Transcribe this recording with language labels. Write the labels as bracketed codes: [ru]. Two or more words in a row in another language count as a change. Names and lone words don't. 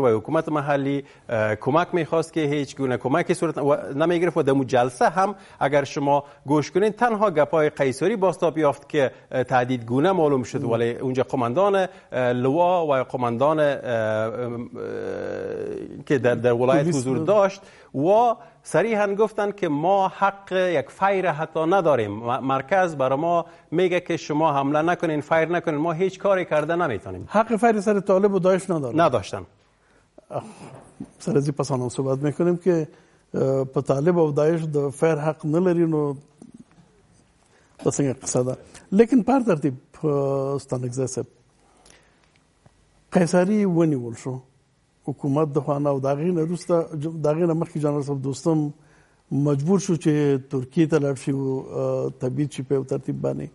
[fa] و حکومت محلی کمک میخواست که هیچ گونه کمکی صورت نمیگرفت و در جلسه هم اگر شما گوش کنین تنها گپای قیصاری بازتاب یافت که تهدید گونه معلوم شد، ولی اونجا قماندان لوا و قماندان که در ولایت حضور داشت و صریحاً گفتن که ما حق یک فیر حتی نداریم. مرکز برای ما میگه که شما حمله نکنین، فیر نکنین، ما هیچ کاری کرده نمیتونیم. حق فیر سر طالب و داعش نداشتن. سر از این پس هم صحبت میکنیم که [ps] په طالب و داعش د فیر حق نلري، نو د څنګه قصه ده. لیکن پر ترتیب ستانکزی صاحب قیصری ونیول شو حکومت د خوانه او داغه نه مخکې جنرال صاحب دوستم مجبور شو چې ترکیه ته لاړ شي او تبعید شي په ترتیب باندې.